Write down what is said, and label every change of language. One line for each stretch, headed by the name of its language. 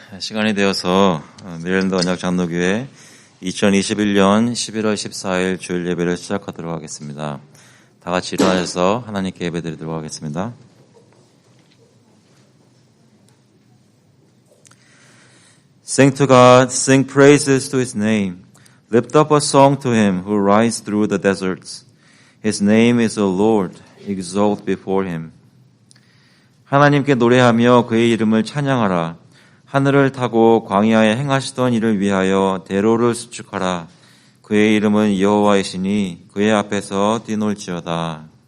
Korean: 시간이 되어서 메릴랜드 언약장로교회 2021년 11월 14일 주일 예배를 시작하도록 하겠습니다. 다 같이 일어나셔서 하나님께 예배드리도록 하겠습니다.
English: Sing to God, sing praises to His name. Lift up a song to Him who rides through the deserts. His name is the Lord. Exalt before Him.
Korean: 하나님께 노래하며 그의 이름을 찬양하라. 하늘을 타고 광야에 행하시던 이를 위하여 대로를 수축하라. 그의 이름은 여호와이시니 그의 앞에서 뛰놀지어다.